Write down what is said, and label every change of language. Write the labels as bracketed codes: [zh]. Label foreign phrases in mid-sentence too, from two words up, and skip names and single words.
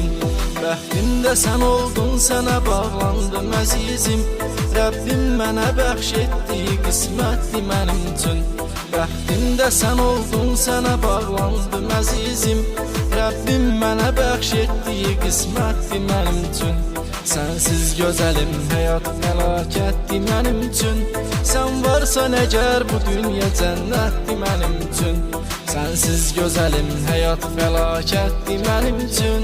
[az] Bəxtimdə sən oldun, sənə bağlandım əzizim. Rəbbim mənə bəxş etdiyi qismətdir mənim üçün. Bəxtimdə sən oldun, sənə bağlandım əzizim. Rəbbim mənə bəxş etdiyi qismətdir mənim üçün. [tr] Sensiz güzelim hayat felaketdi benim için. Sen varsan eğer bu dünya cennetdi benim için. Sensiz güzelim hayat felaketdi benim için.